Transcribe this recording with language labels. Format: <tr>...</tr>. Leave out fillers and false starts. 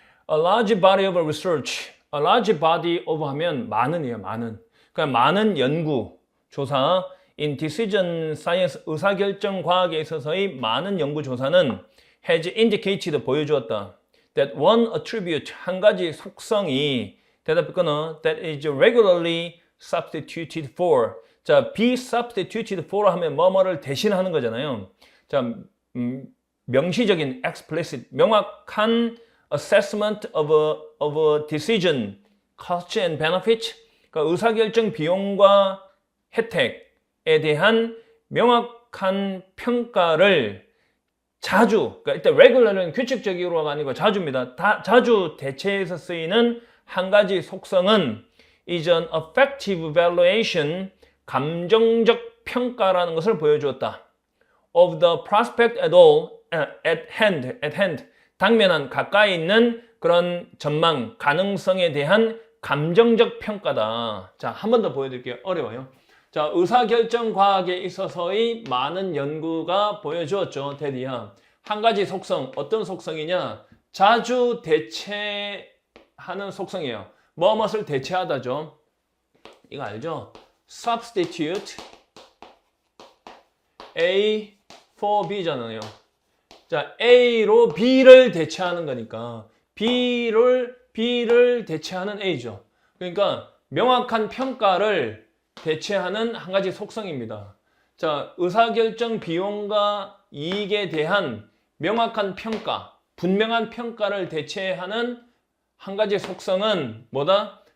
<en>A large body of research. A large body of</en> <ko>하면 많은이에요. 많은. 그러니까 많은 연구, 조사.</ko> <en>In decision science,</en> <ko>의사결정 과학에 있어서의 많은 연구 조사는</ko> <en>has indicated,</en> <ko>보여주었다.</ko> <en>That one attribute,</en> <ko>한 가지 속성이 대답 거는</ko> <en>that is regularly substituted for.</en> <ko>자,</ko> <en>be substituted for</en> <ko>하면 뭐뭐를 대신하는 거잖아요. 자, 명시적인</ko> <en>explicit</en> <ko>명확한</ko> <en>assessment of a decision, cost and benefit.</en> <ko>그러니까 의사결정 비용과 혜택에 대한 명확한 평가를 자주, 그러니까 일단 regular는 규칙적으로가 아니고 자주입니다. 자주 대체해서 쓰이는 한 가지 속성은</ko> <en>is an affective evaluation,</en> <ko>감정적 평가라는 것을 보여주었다.</ko> <en>Of the prospect at all, at hand,</en> <ko>당면한 가까이 있는 그런 전망, 가능성에 대한 감정적 평가다. 자, 한 번 더 보여드릴게요. 어려워요. 자, 의사결정 과학에 있어서의 많은 연구가 보여주었죠. 대디야. 한 가지 속성, 어떤 속성이냐? 자주 대체하는 속성이에요. 무엇을 대체하다죠? 이거 알죠?</ko> <en>Substitute A for B잖아요.</en> <ko>자, A로 B를 대체하는 거니까 B를 대체하는 A죠. 그러니까 명확한 평가를 대체하는 한 가지 속성입니다. 자, 의사결정 비용과 이익에 대한 명확한 평가, 분명한 평가를 대체하는 한 가지 속성은 뭐다?</ko>